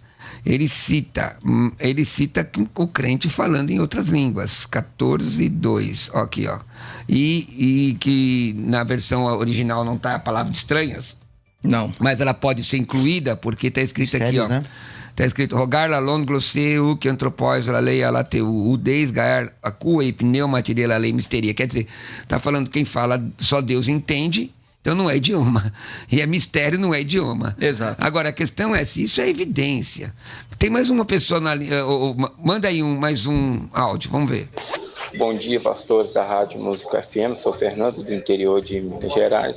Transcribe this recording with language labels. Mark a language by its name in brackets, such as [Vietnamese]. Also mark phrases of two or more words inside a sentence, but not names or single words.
[Portuguese] Ele cita o crente falando em outras línguas. 14, 2. Aqui, E que na versão original não está a palavra de estranhas. Não. Mas ela pode ser incluída porque está escrito Mistérios, aqui, né? Está escrito, [Greek] ὁ γὰρ λαλῶν γλώσσῃ, οὐκ ἀνθρώποις λαλεῖ ἀλλὰ θεῷ, οὐδεὶς γὰρ ἀκούει, πνεύματι δὲ λαλεῖ μυστήρια. [Portuguese] Quer dizer, está falando quem fala só Deus entende, então não é idioma. E é mistério, não é idioma. Exato. Agora, a questão é se isso é evidência. Tem mais uma pessoa na linha, manda aí mais um áudio, vamos ver. Bom dia, pastores da Rádio Música FM, sou Fernando do interior de Minas Gerais.